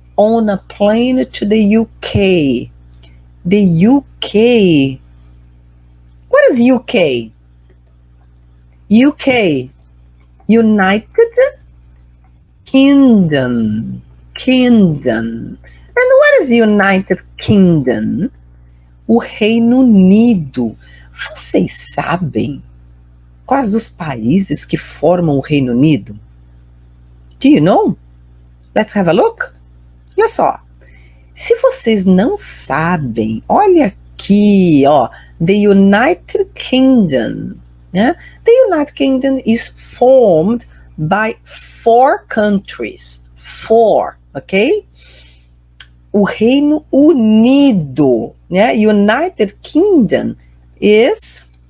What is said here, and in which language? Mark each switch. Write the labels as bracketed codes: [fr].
[en] On a plane to the UK. The UK. What is UK? UK. United Kingdom. Kingdom. And what is United Kingdom? [pt] O Reino Unido. Vocês sabem quais os países que formam o Reino Unido? [en] Do you know? Let's have a look. [pt] Olha só. Se vocês não sabem, olha aqui, ó. [en] The United Kingdom. Yeah? The United Kingdom is formed by 4 countries. 4, okay? [pt] O Reino Unido, [en] yeah? United Kingdom is